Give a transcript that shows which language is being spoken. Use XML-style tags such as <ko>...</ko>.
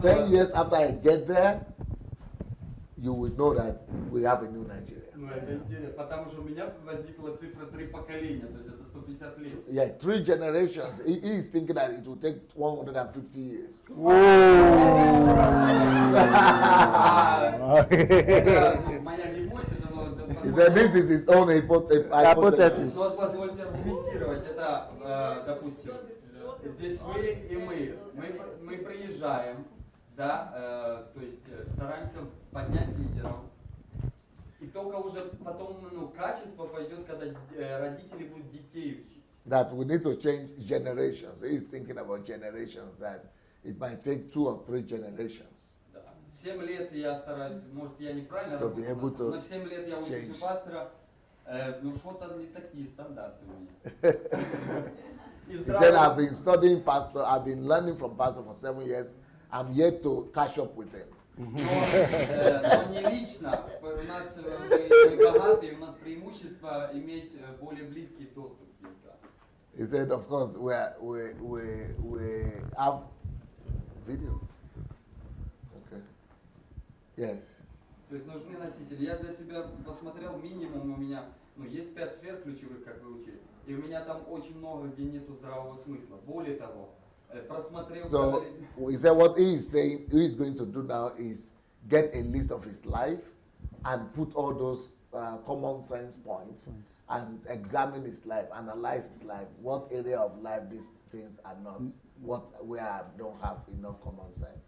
<en>10 years after I get there, you will know that we have a new Nigeria.</en> <ru>Ну, это интересно, потому что у меня возникла цифра 3 поколения, то есть это 150 лет.</ru> <en>Yeah, 3 generations. He is thinking that it will take 150 years.</en> <ru>Моя гипотеза, но...</ru> <en>He said this is his own hypothesis.</en> <ru>Но позвольте аргументировать. Это, допустим, здесь вы и мы. Мы приезжаем, да, то есть стараемся поднять лидеров. И только уже потом, ну, качество пойдет, когда родители будут детей учить.</ru> <en>That we need to change generations. He is thinking about generations, that it might take 2 or 3 generations.</en> <ru>7 лет я стараюсь, может, я неправильно</ru> <en>To be able to</en> <ru>но 7 лет я учусь у пастора, ну что-то не такие стандарты у меня.</ru> <en>He said, I've been studying pastor, I've been learning from pastor for 7 years. I'm yet to catch up with him.</en> <ru>Но не лично, у нас мы богатые, у нас преимущество иметь более близкий доступ к ним.</ru> <en>He said, of course, we have video. Okay. Yes.</en> <ru>То есть нужны носители. Я для себя посмотрел минимум, у меня, ну, есть 5 сфер ключевых, как вы учили, и у меня там очень много, где нету здравого смысла. Более того, просмотрел...</ru> <en>So he said what he is saying, he is going to do now is get a list of his life and put all those common sense points and examine his life, analyze his life, what area of life these things are not, where I don't have enough common sense.</en>